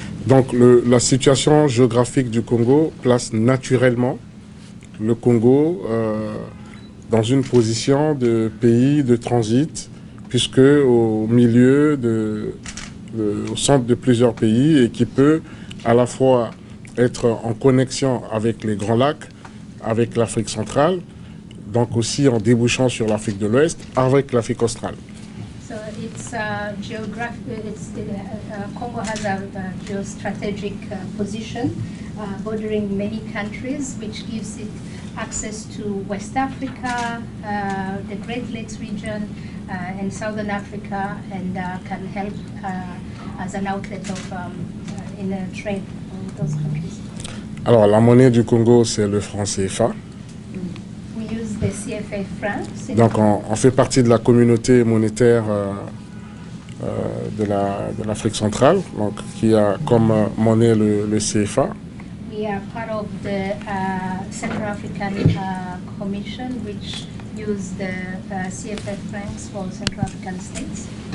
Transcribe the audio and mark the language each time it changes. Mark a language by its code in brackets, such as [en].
[fr] Donc la situation géographique du Congo place naturellement le Congo dans une position de pays de transit, puisque au milieu, au centre de plusieurs pays, et qui peut à la fois être en connexion avec les Grands Lacs, avec l'Afrique centrale, donc aussi en débouchant sur l'Afrique de l'Ouest, avec l'Afrique australe. [en] So it's Congo has a geostrategic position bordering many countries, which gives it access to West Africa, the Great Lakes region, and Southern Africa, and can help as an outlet of in a trade with those countries. [fr] Alors, la monnaie du Congo, c'est le franc CFA. [en] We use the CFA francs. [fr] Donc, on fait partie de la communauté monétaire de l'Afrique centrale, donc, qui a comme monnaie le CFA. [en] We are part of the Central African Commission, which use the CFA francs for Central African states.